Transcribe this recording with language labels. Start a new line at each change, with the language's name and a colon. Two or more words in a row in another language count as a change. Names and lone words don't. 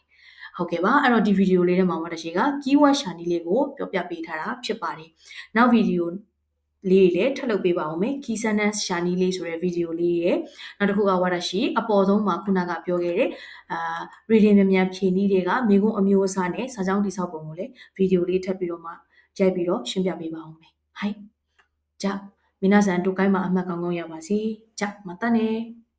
Burmese: ဟုတ်ကဲ့ပါအဲ့တော့ဒီဗီဒီယိုလေးထဲမှာဝါတရှိက keyword ရှာနည်းလေးကိုပြောပြပေးထားတာဖြစ်ပါတယ်နောက်ဗီဒီယိုလေးလည်းထပ်လုပ်ပေးပါဦးမယ်
English: key sentence
Burmese: ရှာနည်းလေးဆိုတဲ့ဗီဒီယိုလေးရဲ့နောက်တစ်ခုကဝါဒရှိအပေါ်ဆုံးမှာခုနကပြောခဲ့တဲ့reading မြန်ဖြည့်နည်းတွေကမိကုံးအမျိုးအစားနဲ့စာကြောင်းတိဆောက်ပုံကိုလည်းဗီဒီယိုလေးထပ်ပြီးတော့မှရိုက်ပြီးတော့ရှင်းပြပေးပါဦးမယ်ဟိုင်
Japanese: じゃあ皆さん都该
Burmese: မှာအမှတ်ကောင်းကောင်းရပါစေ
Japanese: じゃあまたね